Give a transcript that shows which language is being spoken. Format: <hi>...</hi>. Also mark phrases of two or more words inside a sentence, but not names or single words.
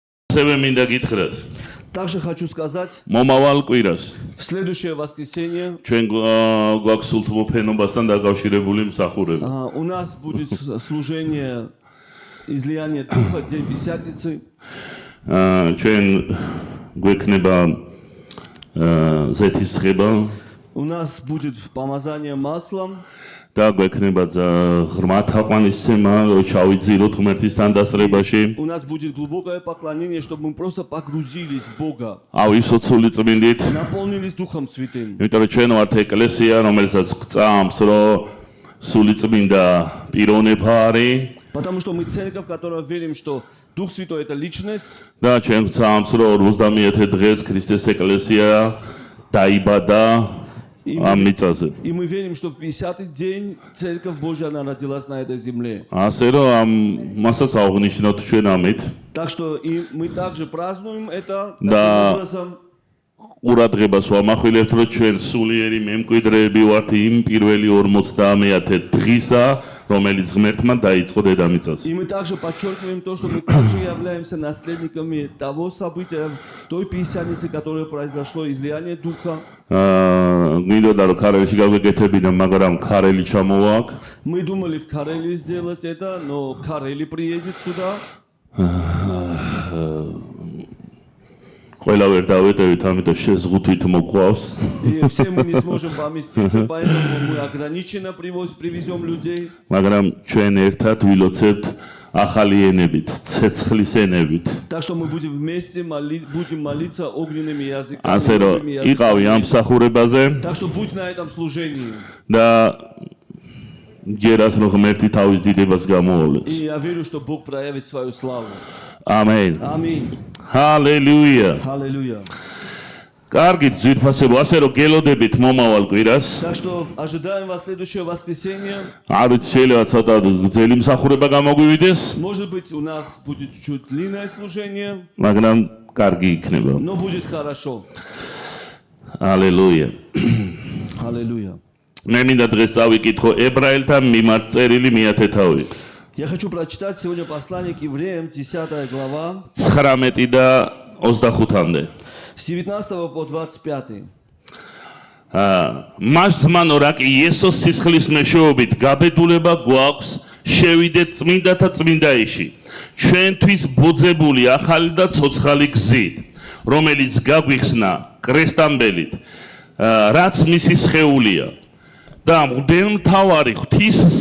<ru>Также хочу сказать,</ru> <ka>მომავალ კვირას</ka> <ru>следующее воскресенье</ru> <ka>ჩვენ გვაქვს სულთმოფენობასთან დაკავშირებული მსახურება.</ka> <ru>у нас будет служение излияния Духа, День Пятидесятницы.</ru> <ka>ჩვენ გვექნება ზეთისხება</ka> <ru>У нас будет помазание маслом.</ru> <ka>და გვექნება ღრმა თაყვანისცემა, ჩავიძიროთ ღმერთისთან დასწრებაში.</ka> <ru>У нас будет глубокое поклонение, чтобы мы просто погрузились в Бога.</ru> <ka>ავისოთ სული წმინდით.</ka> <ru>Наполнились Духом Святым.</ru> <ka>იმიტომ რომ ჩვენ ვართ ეკლესია, რომელსაც გწამს, რომ სული წმინდა პიროვნება არის.</ka> <ru>Потому что мы церковь, в которой верим, что Дух Святой это личность.</ru> <ka>და ჩვენ გწამს, რომ 51 დღეს ქრისტეს ეკლესია დაიბადა</ka> <ru>И мы верим, что в 50-й день Церковь Божья она родилась на этой земле.</ru> <ka>ასე რომ მასაც აღნიშნოთ ჩვენ ამით.</ka> <ru>Так что и мы также празднуем это Да. таким образом.</ru> <ka>ყურადღებას ვამახვილებთ, რომ ჩვენ სულიერი მემკვიდრეები ვართ იმ პირველი 50 დღისა, რომელიც ღმერთმა დაიწყო დედამიწაზე.</ka> <ru>И мы также подчеркиваем то, что мы также являемся наследниками того события, той пятидесятницы, которое произошло, излияние Духа.</ru> <ka>მინდოდა რომ ქარელში გავეკეთებინა, მაგრამ ქარელი ჩამოვაკ.</ka> <ru>Мы думали в Карелии сделать это, но Карели приедет сюда.</ru> <ka>ყველა ვერ დავეტევით, ამიტომ შეზღუდვით მოყვავს.</ka> <ru>И все мы не сможем поместиться, поэтому мы ограниченно привезем людей.</ru> <ka>მაგრამ ჩვენ ერთად ვილოცებთ ახალი ენებით, ცეცხლის ენებით.</ka> <ru>Так что мы будем вместе будем молиться огненными языками.</ru> <ka>ასე რომ იყავი ამ მსახურებაზე</ka> <ru>Так что будь на этом служении.</ru> <ka>და ჯერას რომ ღმერთი თავის დიდებას გამოავლენს.</ka> <ru>И я верю, что Бог проявит свою славу.</ru> <ka>ამენ.</ka> <ru>Аминь.</ru> <ka>ჰალელუია.</ka> <ru>Аллилуйя.</ru> <ka>კარგით, ძვირფასებო, ასე რომ გელოდებით მომავალ კვირას.</ka> <ru>Так что ожидаем вас следующее воскресенье.</ru> <ka>არ ვიცი, შეიძლება ცოტა გრძელი მსახურება გამოგვივიდეს,</ka> <ru>Может быть, у нас будет чуть длинное служение,</ru> <ka>მაგრამ კარგი იქნება.</ka> <ru>но будет хорошо.</ru> <ka>ჰალელუია.</ka> <ru>Аллилуйя.</ru> <ka>მე მინდა დღეს წავიკითხო ებრაელთა მიმართ წერილი მე-10 თავი.</ka> <ru>Я хочу прочитать сегодня послание к евреям, 10 глава,</ru> <ka>19 და 25-მდე.</ka> <ru>с 19 по 25.</ru> <ka>მას ზმანო რა კი იესოს სისხლის მეშვეობით გაბედულება გვაქვს შევიდეთ წმინდათა წმინდაიში ჩვენთვის ბოძებული ახალი და ცოცხალი გზით რომელიც გაგვიხსნა კრესტამბელით რაც მისი სხეულია და მღვდელმთავარი ღვთის</ka>